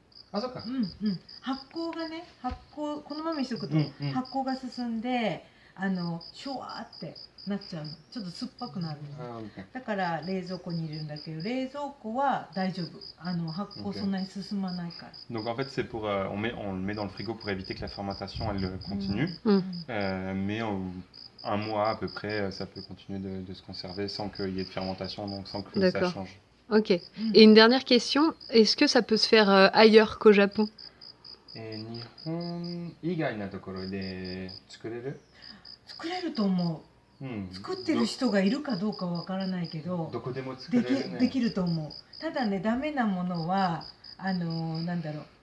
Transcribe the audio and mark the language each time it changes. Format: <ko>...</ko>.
<ja>あ、そっか。発酵がね、このままにしとくと発酵が進んで、シュワーってなっちゃうの。ちょっと酸っぱくなるの。だから冷蔵庫に入れるんだけど、冷蔵庫は大丈夫。発酵そんなに進まないから。</ja> <fr>Donc en fait c'est pour on le met dans le frigo pour éviter que la fermentation elle continue. Mais un mois à peu près ça peut continuer de se conserver sans qu'il y ait de fermentation, donc sans que ça change. Ok. Et une dernière question, est-ce que ça peut se faire ailleurs qu'au Japon?</fr> <ja>日本以外のところで作れる？作れると思う。作ってる人がいるかどうかわからないけど、どこでも作れるね。できると思う。ただね、ダメなものはなんだろう。</ja>